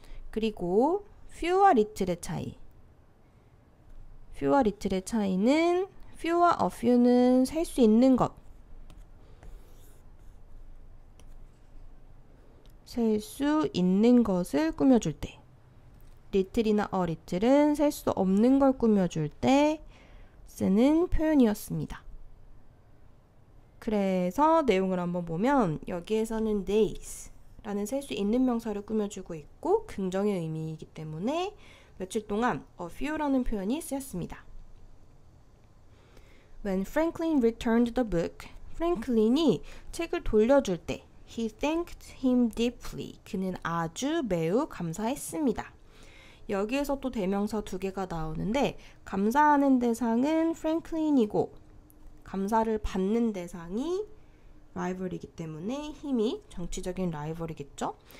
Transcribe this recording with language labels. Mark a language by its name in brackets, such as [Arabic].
[Korean] 그리고 few와 little의 차이. few와 little의 차이는 few와 a few는 셀 수 있는 것, 셀 수 있는 것을 꾸며줄 때, little이나 a little은 셀 수 없는 걸 꾸며줄 때 쓰는 표현이었습니다. 그래서 내용을 한번 보면 여기에서는 days 라는 셀 수 있는 명사를 꾸며주고 있고 긍정의 의미이기 때문에 며칠 동안 a few라는 표현이 쓰였습니다. [English] When Franklin returned the book, [Korean] 프랭클린이 책을 돌려줄 때 [English] He thanked him deeply. [Korean] 그는 아주 매우 감사했습니다. 여기에서 또 대명사 두 개가 나오는데 감사하는 대상은 프랭클린이고 감사를 받는 대상이 라이벌이기 때문에 힘이 정치적인 라이벌이겠죠.